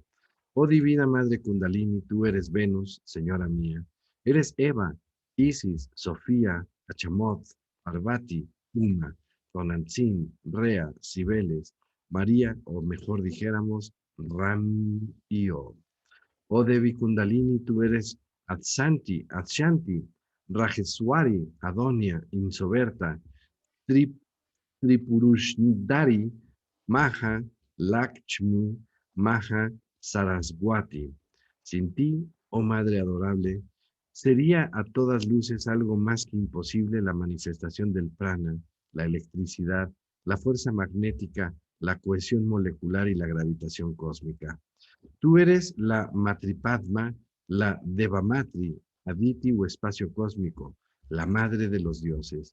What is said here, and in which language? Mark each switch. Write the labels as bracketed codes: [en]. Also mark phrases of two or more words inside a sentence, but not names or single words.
[es] Oh Divina Madre Kundalini, tú eres Venus, señora mía. Eres Eva, Isis, Sofía, Achamoth, Parvati, Uma, Tonantzin, Rea, Cibeles, María, o mejor dijéramos, Ram y O. Oh Devi Kundalini, tú eres Atsanti, Atshanti, Rajeswari, Adonia, Insoberta, Trip, Tripurushdari, Maha, Lakshmi, Maha, Saraswati. Sin ti, oh Madre adorable, sería a todas luces algo más que imposible la manifestación del prana, la electricidad, la fuerza magnética, la cohesión molecular y la gravitación cósmica. Tú eres la Matripadma, la Devamatri, Aditi o espacio cósmico, la madre de los dioses.